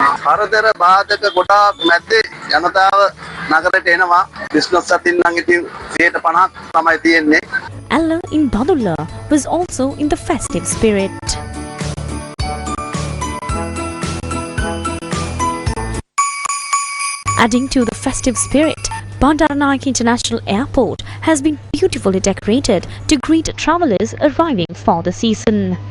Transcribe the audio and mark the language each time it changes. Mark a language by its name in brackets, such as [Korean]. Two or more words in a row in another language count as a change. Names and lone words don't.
[Sinhala] හරදර බාධක ගොඩාක් මැද්දේ ජනතාව නගරයට එනවා. බිස්නස් අතින් නම් ඉතින් 50% තමයි තියෙන්නේ. [English] Allah in Badulla was also in the festive spirit. Adding to the festive spirit, Bandaranaike International Airport has been beautifully decorated to greet travelers arriving for the season.